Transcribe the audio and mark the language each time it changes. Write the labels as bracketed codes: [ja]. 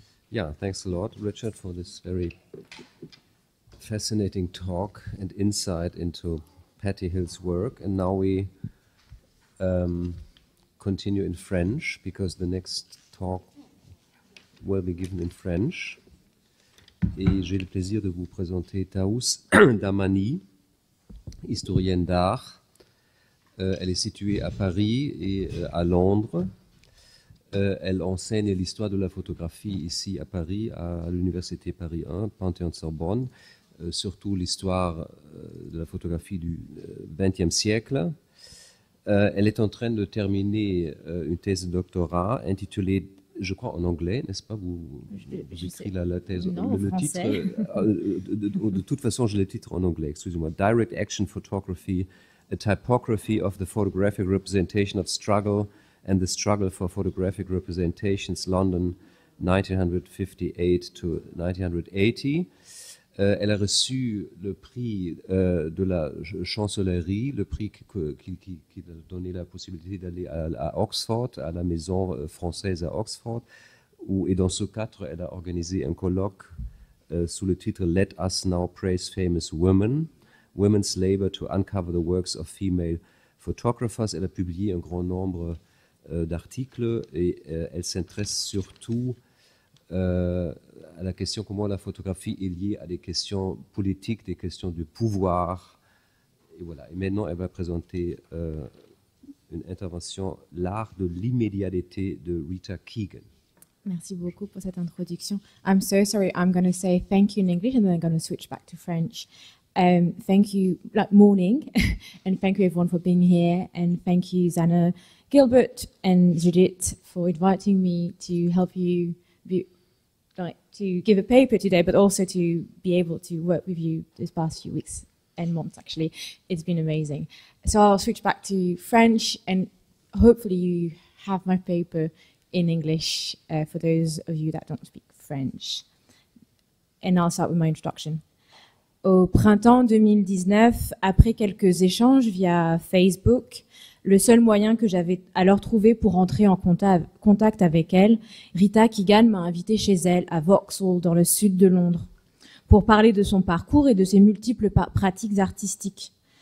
[en] Yeah, thanks a lot, Richard, for this very fascinating talk and insight into Pati Hill's work. And now we continue in French, because the next talk will be given in French. [fr] Et j'ai le plaisir de vous présenter Taous Dahmani, historienne d'art. Elle est située à Paris et à Londres. Elle enseigne l'histoire de la photographie ici à Paris, à l'université Paris 1, Panthéon-Sorbonne, surtout l'histoire de la photographie du XXe siècle. Elle est en train de terminer une thèse de doctorat intitulée, je crois en anglais, n'est-ce pas? Vous écrit la thèse, non, le titre. De toute façon, je le titre en anglais, excusez-moi. [en] Direct Action Photography, a Typography of the Photographic Representation of Struggle and the Struggle for Photographic Representations, London, 1958 to 1980. [fr] Elle a reçu le prix de la chancellerie, le prix qui a donné la possibilité d'aller à Oxford, à la maison française à Oxford, et dans ce cadre, elle a organisé un colloque sous le titre « [en] Let us now praise famous women, women's labor to uncover the works of female photographers ». [fr] Elle a publié un grand nombre d'articles et elle s'intéresse surtout à la question comment la photographie est liée à des questions politiques, des questions de pouvoir. Et voilà. Et maintenant, elle va présenter une intervention, l'art de l'immédiateté de Rita Keegan. Merci beaucoup pour cette introduction. [en] I'm so sorry. I'm going to say thank you in English and then I'm going to switch back to French. Thank you, morning, and thank you everyone for being here, and thank you Zana Gilbert and Judith for inviting me to help you to give a paper today, but also to be able to work with you this past few weeks and months. Actually, it's been amazing. So I'll switch back to French, and hopefully you have my paper in English for those of you that don't speak French. And I'll start with my introduction. [fr] Au printemps 2019, après quelques échanges via Facebook, le seul moyen que j'avais alors trouvé pour entrer en contact avec elle, Rita Keegan m'a invité chez elle à Vauxhall, dans le sud de Londres, pour parler de son parcours et de ses multiples pratiques artistiques.